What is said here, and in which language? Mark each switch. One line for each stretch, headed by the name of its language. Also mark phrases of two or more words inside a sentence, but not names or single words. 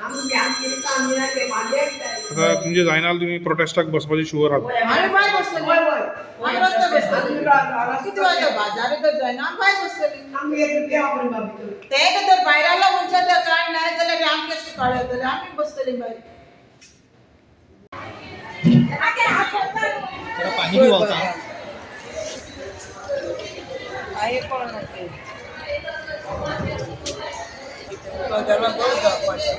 Konkani: आता तुमचे जायना तुमी प्रोटेस्टाक बसपाची शुअर आहात आमी भायर बसतली आमी रस्त्यार बसतली किती वाजता बाजार तर जायना आमी भायर बसतली ते तर भायरालो मनशां जर काड नाय जाल्यार आमी कशें काडटले आमी बसतली भायर
Marathi: पाणी भी होता आहे कोण नसते बाजारला गोळ जावपाक